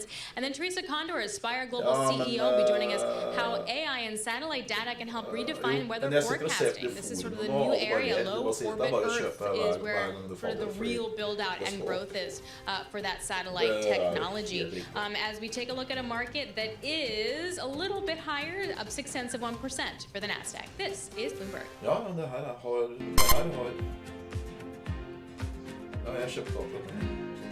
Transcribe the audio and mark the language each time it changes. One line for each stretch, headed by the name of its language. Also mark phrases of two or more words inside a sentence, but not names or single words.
English: And then Teresa Condor, Aspire Global CEO, will be joining us how AI and satellite data can help redefine weather forecasting. This is sort of the new area. Low orbit Earth is where sort of the real build out and growth is for that satellite technology. As we take a look at a market that is a little bit higher, up 0.6% for the NASDAQ. This is Bloomberg.
Norwegian: Ja, men det her har jeg kjøpt opp det.